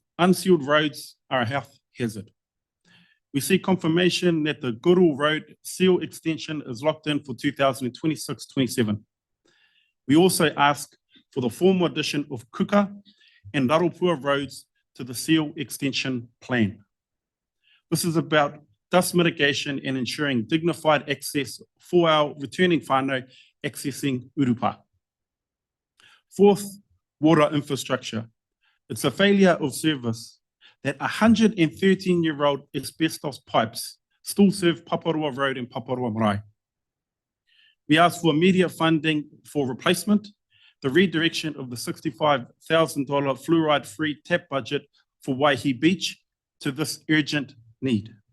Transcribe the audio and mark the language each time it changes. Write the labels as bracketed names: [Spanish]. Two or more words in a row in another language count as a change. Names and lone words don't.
[English] Unsealed roads are a health hazard. We see confirmation that the Guru Road seal extension is locked in for 2026-27. We also ask for the formal addition of Kuka and Raropua roads to the seal extension plan. This is about dust mitigation and ensuring dignified access for our returning whānau accessing Urupa. Fourth, water infrastructure. It's a failure of service that 113-year-old asbestos pipes still serve Paparoa Road and Paparoa Marae. We ask for immediate funding for replacement, the redirection of the $65,000 fluoride-free tap budget for Waihi Beach to this urgent need.